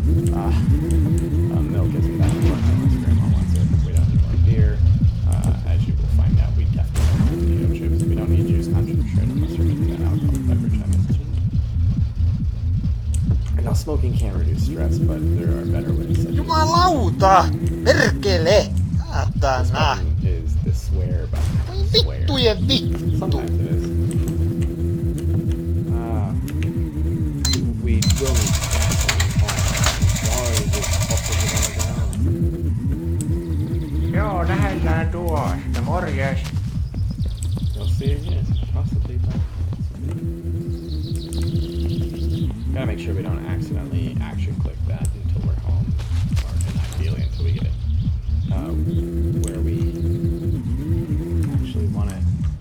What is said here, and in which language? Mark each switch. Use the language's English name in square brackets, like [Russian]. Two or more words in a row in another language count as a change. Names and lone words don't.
[English] Milk isn't that important unless Grandma wants it. We don't need more beer. As you will find out, we definitely don't need potato chips. We don't need juice concentrate unless we're making that alcoholic beverage I mentioned. Now, smoking can reduce stress, but there are better ways. [Finnish] Jumalauta! Perkele! [English] This [Finnish] Saatana! [English] button is the swear button. [Finnish] Voi [English] Swear. [Finnish] vittujen vittu! [English] Sometimes it is. We will need sorry, just buffers it on the ground. [Finnish] Joo, lähdetään tuosta. Morjes. [English] You'll see again. Possibly, gotta make sure we don't accidentally action click that until we're home. Or ideally until we get it where we actually want it.